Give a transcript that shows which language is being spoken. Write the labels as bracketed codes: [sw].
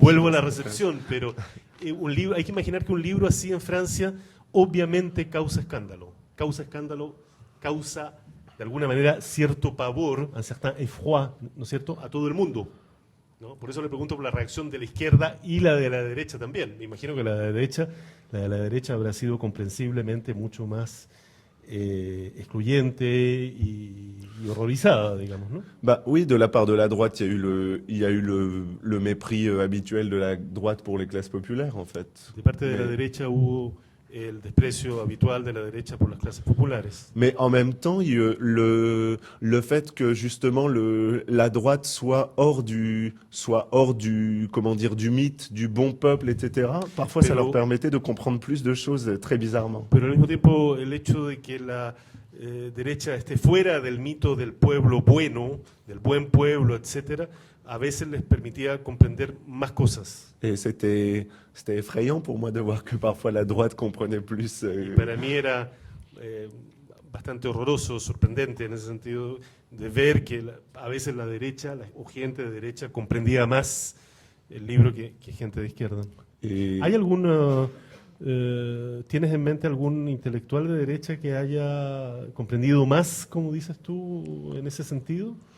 [es] Vuelvo a la recepción, pero un libro, hay que imaginar que un libro así en Francia obviamente causa escándalo, causa de alguna manera cierto pavor, [fr] un certain effroi, [es] ¿no es cierto?, a todo el mundo, ¿no? Por eso le pregunto por la reacción de la izquierda y la de la derecha también. Me imagino que la de la derecha habrá sido comprensiblemente mucho más excluyente y horrorizada, digamos, ¿no? [fr] Bah oui, de la part de la droite, il y a eu le mépris habituel de la droite pour les classes populaires en fait. [es] De parte de la [fr] Mais- [es] derecha hubo el desprecio habitual de la derecha por las clases populares. [fr] Mais en même temps, le fait que justement la droite soit hors du comment dire du mythe du bon peuple, etc. Parfois, ça [es] Pero- [fr] leur permettait de comprendre plus de choses très bizarrement. [es] Pero al mismo tiempo el hecho de que la derecha esté fuera del mito del pueblo bueno, del buen pueblo, etcétera, a veces les permitía comprender más cosas. [fr] Et c'était effrayant pour moi de voir que parfois la droite comprenait plus. [es] Y para mí era bastante horroroso, sorprendente en ese sentido, de ver que a veces la derecha o gente de derecha comprendía más el libro que gente de izquierda. [fr] Et- [es] ¿Hay alguna, tienes en mente algún intelectual de derecha que haya comprendido más, como dices tú, en ese sentido?